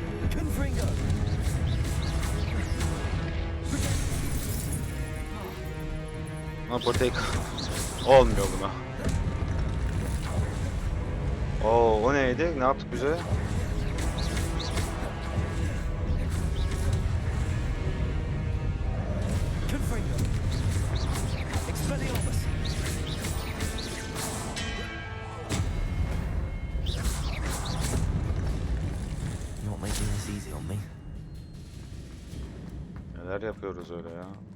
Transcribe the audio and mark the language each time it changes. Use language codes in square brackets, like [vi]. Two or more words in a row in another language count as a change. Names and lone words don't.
[tr] Confringo. Ama potek olmuyor buna. Oo, o neydi? Ne yaptık bize? Confringo. Expelliarmus. [en] Not making this easy on me. [tr] Neler yapıyoruz öyle ya?